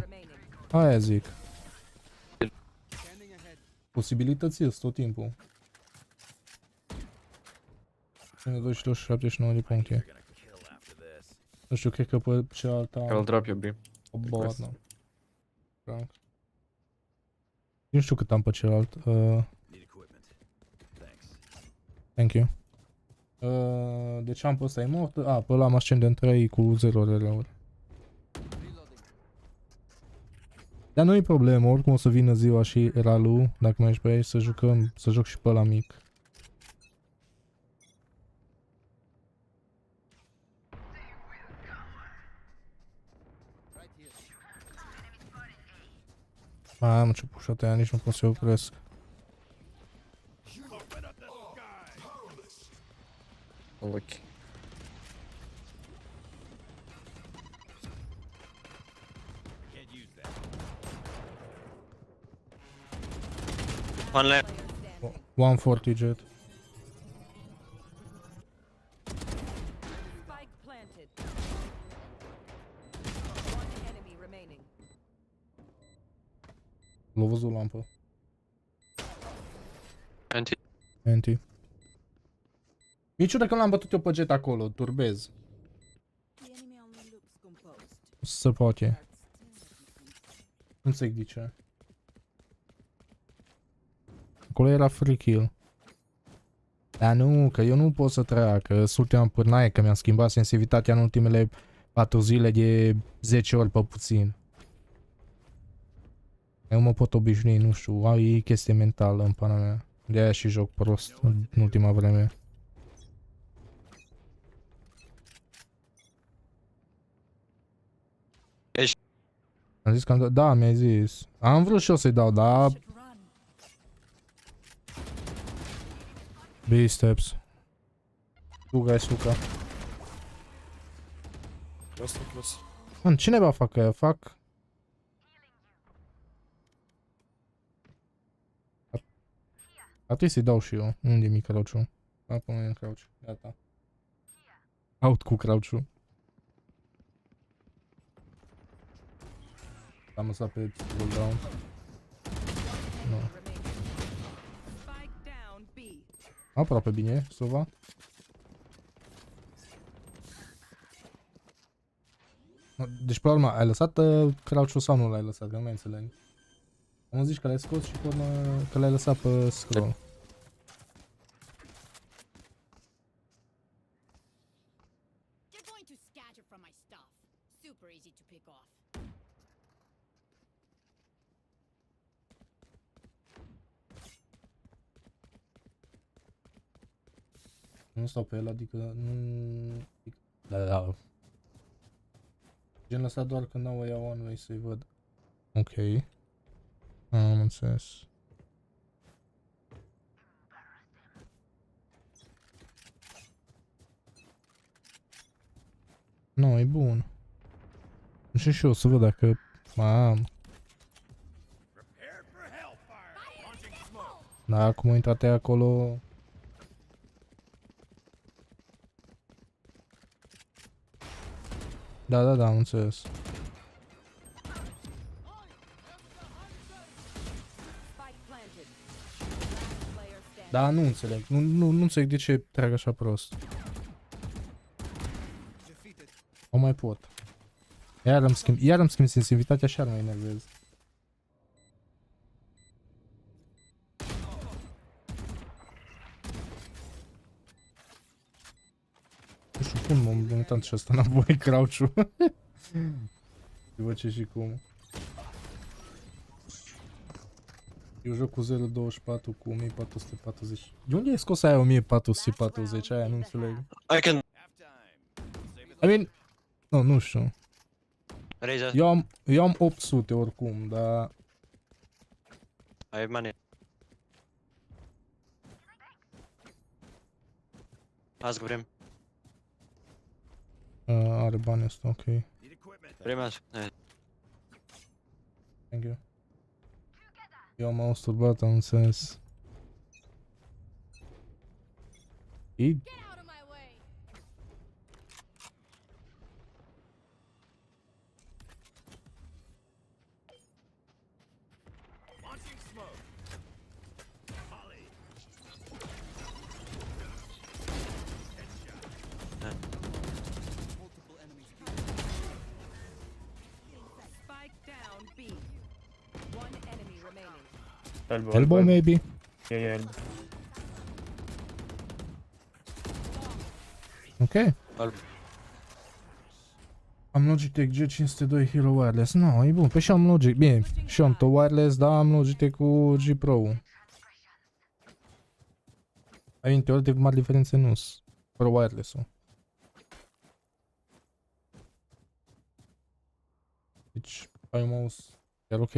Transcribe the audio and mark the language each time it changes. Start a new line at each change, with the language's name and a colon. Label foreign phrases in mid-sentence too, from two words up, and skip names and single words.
English: Remaining.
Romanian: Aia zic. Posibilități sunt tot timpul. 279 de puncte.
English: You're gonna kill after this.
Romanian: Nu știu, cred că pe cealaltă
English: I'll drop you, B.
Romanian: o bot, nu. Frank. Nu știu cât am pe celălalt.
English: Need equipment. Thanks. Thank you.
Romanian: Deci am pe ăsta e mort. Pe ăla am ascendent 3 cu 0 RL-uri. Dar nu e problemă, oricum o să vină ziua și Ralu, dacă mai ești pe aici, să jucăm, să joc și pe ăla mic. Am ce pușat aia, nici nu pot să opresc.
English: Unlucky. Can't use that. One left. 140 jet. Spike planted. One enemy remaining.
Romanian: L-a văzut lampă.
English: Anti. Anti.
Romanian: Niciodată când l-am bătut eu pe jet acolo, turbez.
English: The enemy only looks composed.
Romanian: se poate. Nu înțeleg de ce. Acolo era
English: free kill.
Romanian: Dar nu, că eu nu pot să trec, că sunt ultima pârnaie, că mi-am schimbat sensibilitatea în ultimele 4 zile de 10 ori pe puțin. Eu mă pot obișnui, nu știu, ai chestie mentală în pana mea. De-aia și joc prost în ultima vreme. Am zis că am dat, da, mi-ai zis. Am vrut și eu să-i dau, dar...
English: Should run. B-steps. Suga-i suca. Close, close. Man,
Romanian: cine va fac aia? Fac... A trebuie să-i dau și eu. Unde-i mi crouch-ul? Acum e în crouch. Gata. Out cu crouch-ul. Am lăsat pe cooldown. Nu.
English: Spike down B.
Romanian: Aproape bine, Sova. Deci, pe urmă, ai lăsat crouch-ul sau nu l-ai lăsat? Că nu mai înțeleg. Am zis că l-ai scos și pe urmă că l-ai lăsat pe scroll.
English: You're going to scatter from my stuff. Super easy to pick off.
Romanian: Nu stau pe el, adică nu... Da. Gen lăsat doar când au ăia one-way să-i văd. Ok. Am înțeles. Nu, e bun. Nu știu și eu să văd dacă... Am. Da, acum a intrat ea acolo... Da, am înțeles.
English: Spike planted. Last player standing.
Romanian: Da, nu înțeleg. Nu înțeleg de ce trag așa prost. O mai pot. Iar îmi schimb sensibilitatea și ar mai enervez. Nu știu cum m-am mutat și ăsta înapoi crouch-ul. Și văd ce și cum. Eu joc cu 0.24 cu 1440. De unde ai scos aia 1440? Aia nu înțeleg.
English: I can I mean...
Romanian: Nu știu.
English: raise it.
Romanian: Eu am 800 oricum, dar...
English: I have money. Ask for him.
Romanian: Are bani ăsta, ok.
English: Need equipment. Pretty much. Nice. Thank you.
Romanian: Eu m-am masturbat, am înțeles.
English: Get out of my way. Launching smoke. Ollie. Spike down B. One enemy remaining. Elbow maybe? Ok.
Romanian: Am Logitech G502 Hero Wireless.
English: No,
Romanian: e bun. Păi și am Logitech. Bine, și am tot wireless, dar am Logitech cu G Pro. Ai teoretic mari diferențe nu sunt. Fără wireless-ul. Deci, ai un mouse chiar ok.